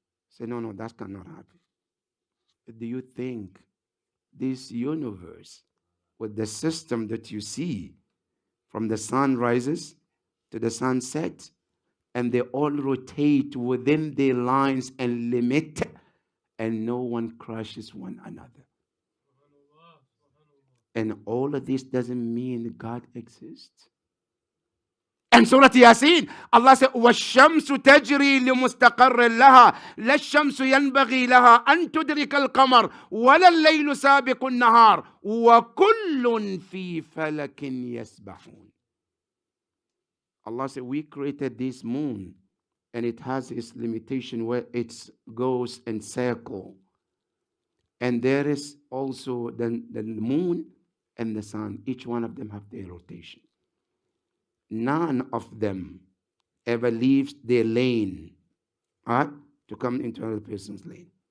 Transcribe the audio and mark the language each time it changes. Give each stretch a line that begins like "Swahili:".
English: Say, no, that cannot happen. Do you think this universe with the system that you see from the sun rises to the sun sets, and they all rotate within their lines and limit, and no one crushes one another? And all of this doesn't mean God exists. And Surah Yasin, Allah said,
Arabic: وَالشَّمْسُ تَجْرِي لِمُسْتَقَرٍّ لَهَا لَا الشَّمْسُ يَنْبَغِي لَهَا أَن تُدْرِكَ الْقَمَرَ وَلَا اللَّيْلُ سَابِقُ النَّهَارِ وَكُلٌّ فِي فَلَكٍ يَسْبَحُونَ.
English: Allah said, we created this moon, and it has its limitation where it goes and circle. And there is also the moon and the sun. Each one of them have their rotation. None of them ever leaves their lane, right, to come into another person's lane.